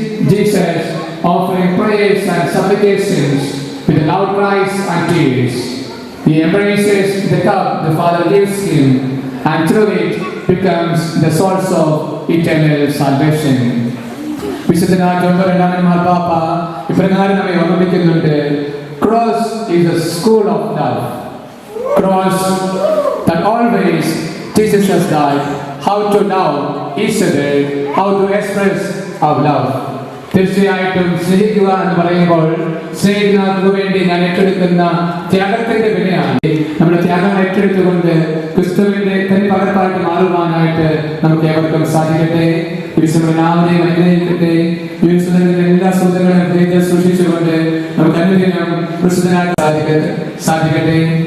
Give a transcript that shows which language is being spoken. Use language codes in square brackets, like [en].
[en] Jesus offering prayers and supplications with loud cries and tears. He embraces the cup the Father gives him, and through it becomes the source of eternal salvation. [ml] വിശുദ്ധനായ John രണ്ടാമൻ മാർപ്പാപ്പ ഇപ്രകാരം നമ്മെ ഓർമ്മിപ്പിക്കുന്നുണ്ട്. [en] Cross is a school of love. Cross that always teaches us that how to love each other, how to express our love. [ml] തീർച്ചയായിട്ടും സ്നേഹിക്കുക എന്ന് പറയുമ്പോൾ സ്നേഹിക്കുന്നതിനു വേണ്ടി ഞാൻ ഏറ്റെടുക്കുന്ന ത്യാഗത്തിന്റെ വിലയാണ്. നമ്മുടെ ത്യാഗം ഏറ്റെടുത്തുകൊണ്ട് ക്രിസ്തുവിന്റെ പകർപ്പായിട്ട് മാറുവാനായിട്ട് നമുക്ക് ഏവർക്കും സാധിക്കട്ടെ. എല്ലാവരെയും അനുഗ്രഹിക്കട്ടെ. എല്ലാ സുഹൃത്തുക്കളും ഹൃദയത്തിൽ സൂക്ഷിച്ചുകൊണ്ട് നമുക്ക് അനുദിനം ക്രിസ്തുവിനായി സാധിക്കട്ടെ.